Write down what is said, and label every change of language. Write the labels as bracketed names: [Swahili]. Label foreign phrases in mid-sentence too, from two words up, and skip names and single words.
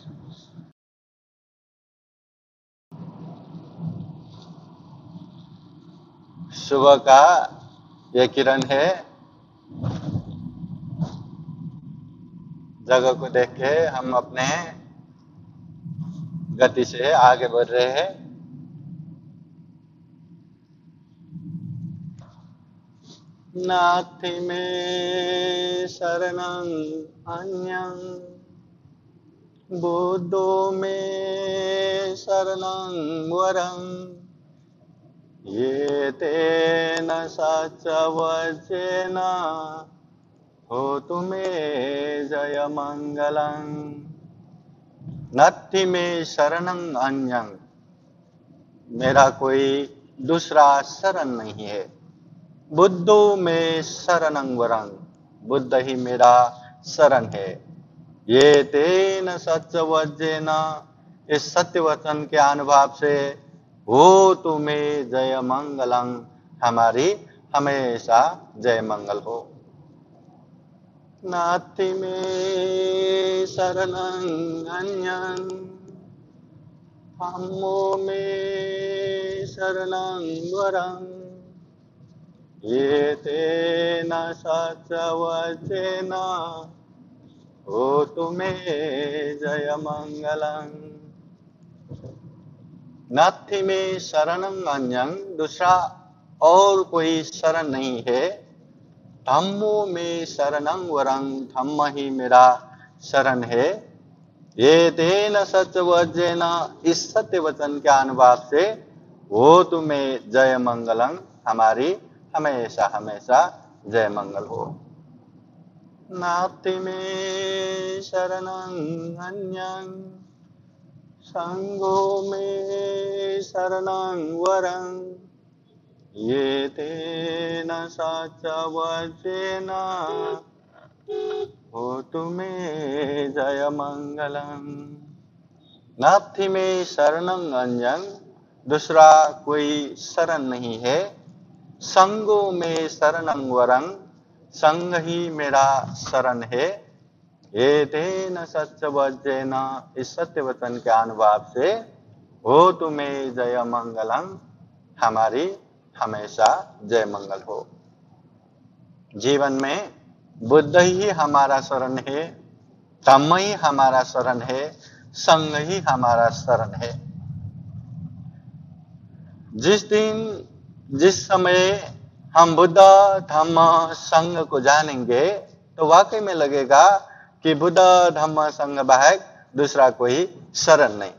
[Hindi] सुबह का ये किरण है, जगह को देख के हम अपने गति से आगे बढ़ रहे हैं। [Pali] नाथि मे शरणं अन्यं बुद्धो मे शरणं वरं ये तेन सच्चवचेन होतु मे जय मंगलं। नाथि मे शरणं अन्यं, [Hindi] मेरा कोई दूसरा शरण नहीं है। [Pali] बुद्धो में शरणं वरं, [Hindi] बुद्ध ही मेरा शरण है। [Pali] ये तेन सत्यवचेन, [Hindi] इस सत्य वचन के अनुभव से हो तुम्हें जय मंगलं, हमारी हमेशा जय मंगल हो। [Pali] नाथि में शरणं अन्यं, धम्मो में शरणं वरं ये तेन सचवचेन होतु मे जय मंगलम्। नास्ति में शरणं अन्यं, [Hindi] दूसरा और कोई शरण नहीं है। [Pali] धम्मो में शरणं वरं, [Hindi] धम्म ही मेरा शरण है। [Pali] ये तेन सचवचेन, [Hindi] इस सत्य वचन के अनुभाव से हो तुम्हें जय मंगलम, हमारी हमेशा हमेशा जय मंगल हो। [Pali] नास्ति में शरणं अन्यं, संगो में शरणं वरं, ये तेन सचवचेन होतु मे जय मंगलम। नास्ति में शरणं अन्यं, [Hindi] दूसरा कोई शरण नहीं है। [Pali] संगो में शरणं वरं, [Hindi] संग ही मेरा शरण है। [Pali] ये तेन सचवचेन, [Hindi] इस सत्य वचन के अनुभाव से [Pali] होतु मे जय मंगलम, [Hindi] हमारी हमेशा जय मंगल हो। जीवन में बुद्ध ही हमारा शरण है, धम्म ही हमारा शरण है, संग ही हमारा शरण है। जिस समय हम बुद्ध धम्म संग को जानेंगे तो वाकई में लगेगा कि बुद्ध धम्म संग बाहर दूसरा कोई शरण नहीं।